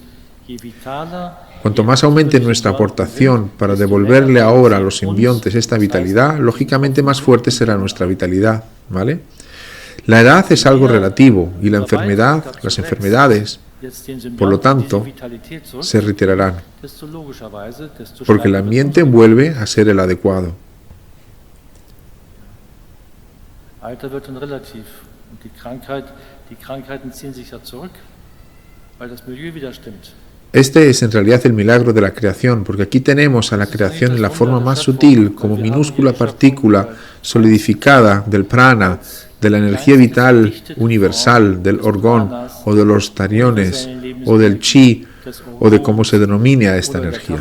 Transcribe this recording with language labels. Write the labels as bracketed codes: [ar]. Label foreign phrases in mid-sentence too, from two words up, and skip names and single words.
[es] Cuanto más aumente nuestra aportación para devolverle ahora a los simbiontes esta vitalidad, lógicamente más fuerte será nuestra vitalidad, ¿vale? La edad es algo relativo y la enfermedad, las enfermedades, por lo tanto, se retirarán, porque el ambiente vuelve a ser el adecuado. [de] Alter wird dann relativ und die Krankheiten ziehen sich ja zurück, weil das Milieu wieder stimmt. [es] Este es en realidad el milagro de la creación, porque aquí tenemos a la creación en la forma más sutil, como minúscula partícula solidificada del prana, de la energía vital universal, del orgón, o de los tariones, o del chi, o de cómo se denomine a esta energía.